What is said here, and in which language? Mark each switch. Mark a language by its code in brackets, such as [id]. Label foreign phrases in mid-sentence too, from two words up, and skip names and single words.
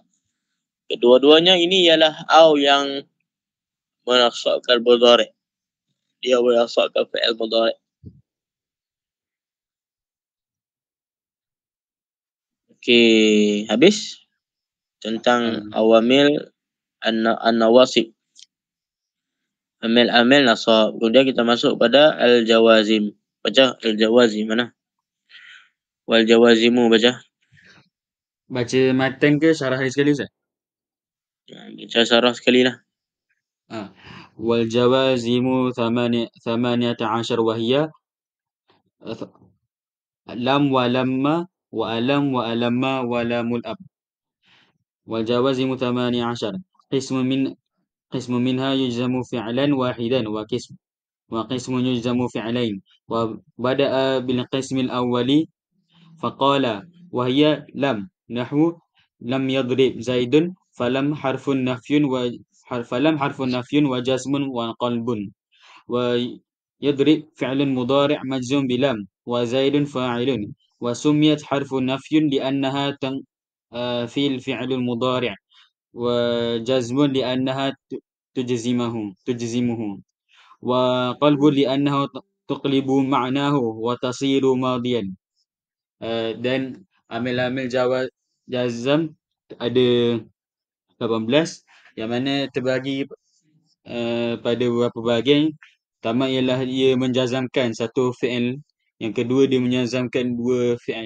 [ms] Kedua-duanya ini ialah au yang menasabkan mudhari'. Dia menasabkan fi'il mudhari'. Okey, habis tentang [ar] عوامل النواصب. [ms] Amil nasab. Kemudian kita masuk pada al-jawazim. Baca al-jawazim mana? [ar] والجوازم [ms] baca. Baca matan ke syarah sekali Ustaz? Baca syarah sekali lah. [ar] والجوازم ثمانية عشر وهي لم ولما وألم وألما ولام الأمر. والجوازم ثماني عشر. قسم منها يجزم فعلا واحدا وقسم يجزم فعلين. وبدأ بالقسم الأول فقال وهي لم، نحو لم يضرب زيد، فلم حرف نفي وجزم وقلب. ويضرب فعل مضارع مجزوم بلم وزيد فاعل وسميت حرف نفي لأنها في الفعل المضارع وجزم لأنها تجزمه وقلب لأنه تقلب معناه وتصير ماضيا. [ms] Dan amil-amil jazam ada 18 yang mana terbagi pada beberapa bahagian. Pertama ialah dia menjazamkan satu fi'il, yang kedua dia menjazamkan dua fi'il.